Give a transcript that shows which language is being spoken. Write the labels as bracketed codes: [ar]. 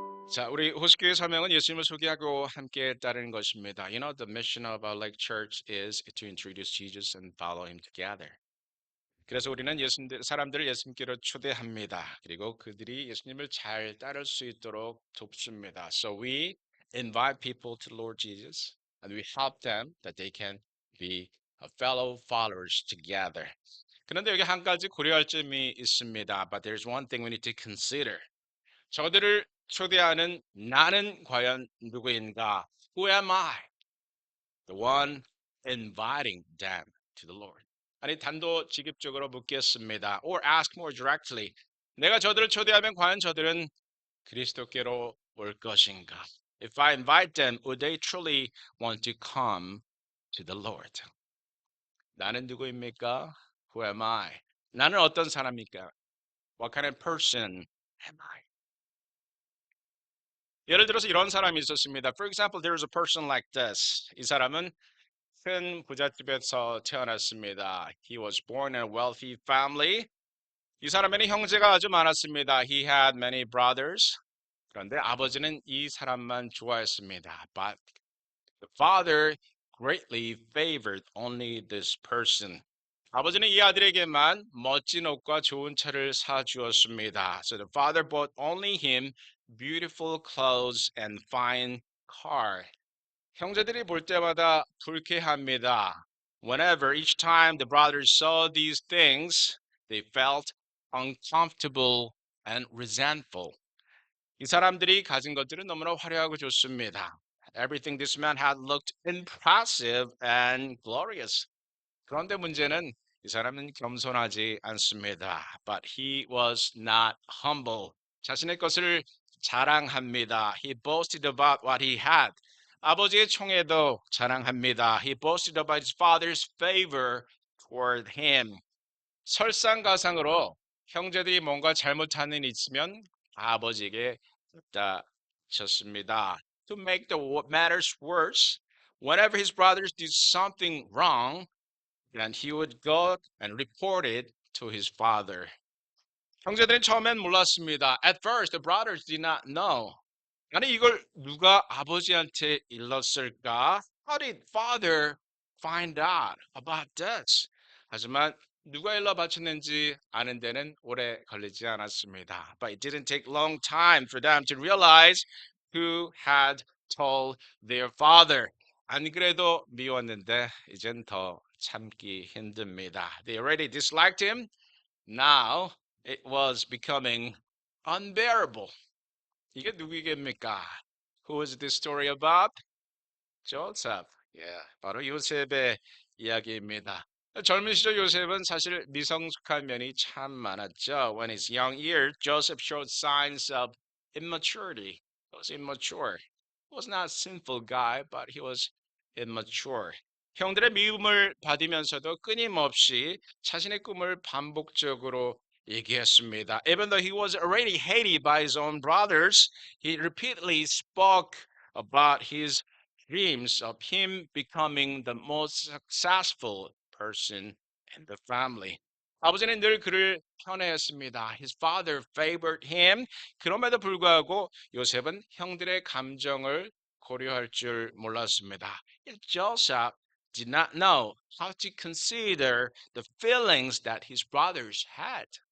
[ko] 자, 우리 호스교의 사명은 예수님을 소개하고 함께 따르는 것입니다. [en] The mission of our Lake Church is to introduce Jesus and follow him together. [ko] 그래서 우리는 사람들을 예수님께로 초대합니다. 그리고 그들이 예수님을 잘 따를 수 있도록 돕습니다. [en] So we invite people to the Lord Jesus and we help them that they can be fellow followers together. [ko] 그런데 여기 한 가지 고려할 점이 있습니다. [en] But there's one thing we need to consider. [ko] 저들을 초대하는 나는 과연 누구인가? [en] Who am I? The one inviting them to the Lord. [ko] 아니 단도직입적으로 묻겠습니다. [en] Or ask more directly. [ko] 내가 저들을 초대하면 과연 저들은 그리스도께로 올 것인가? [en] If I invite them, would they truly want to come to the Lord? [ko] 나는 누구입니까? [en] Who am I? [ko] 나는 어떤 사람입니까? [en] What kind of person am I? [ko] 예를 들어서 이런 사람이 있었습니다. [en] For example, there was a person like this. [ko] 이 사람은 큰 부잣집에서 태어났습니다. [en] He was born in a wealthy family. [ko] 이 사람에는 형제가 아주 많았습니다. [en] He had many brothers. [ko] 그런데 아버지는 이 사람만 좋아했습니다. [en] But the father greatly favored only this person. [ko] 아버지는 이 아들에게만 멋진 옷과 좋은 차를 사주었습니다. [en] So the father bought only him beautiful clothes and fine car. [ko] 형제들이 볼 때마다 불쾌합니다. [en] Whenever each time the brothers saw these things, they felt uncomfortable and resentful. [ko] 이 사람들이 가진 것들은 너무나 화려하고 좋습니다. [en] Everything this man had looked impressive and glorious. [ko] 그런데 문제는 이 사람은 겸손하지 않습니다. [en] But he was not humble. [ko] 자신의 것을 자랑합니다. [en] He boasted about what he had. [ko] 아버지의 총애도 자랑합니다. [en] He boasted about his father's favor toward him. [ko] 설상가상으로 형제들이 뭔가 잘못하는 일 있으면 아버지에게 갖다 쳤습니다. [en] To make the matters worse, whenever his brothers did something wrong, and he would go and report it to his father. [ko] 형제들은 처음엔 몰랐습니다. [en] At first, the brothers did not know. [ko] 아니 이걸 누가 아버지한테 일렀을까? [en] How did father find out about this? [ko] 하지만 누가 일러 바쳤는지 아는 데는 오래 걸리지 않았습니다. [en] But it didn't take long time for them to realize who had told their father. [ko] 안 그래도 미웠는데 이젠 더 참기 힘듭니다. [en] They already disliked him. Now it was becoming unbearable. [ko] 이게 누구겠습니까? [en] Who is this story about? Joseph. [ko] Yeah, 바로 요셉의 이야기입니다. 젊은 시절 요셉은 사실 미성숙한 면이 참 많았죠. [en] When his young years, Joseph showed signs of immaturity. He was immature. He was not a sinful guy, but he was immature. [ko] 형들의 미움을 받으면서도 끊임없이 자신의 꿈을 반복적으로 얘기했습니다. [en] Even though he was already hated by his own brothers, he repeatedly spoke about his dreams of him becoming the most successful person in the family. [ko] 아버지는 늘 그를 편애했습니다. [en] His father favored him. [ko] 그럼에도 불구하고 요셉은 형들의 감정을 고려할 줄 몰랐습니다. [en] Joseph did not know how to consider the feelings that his brothers had.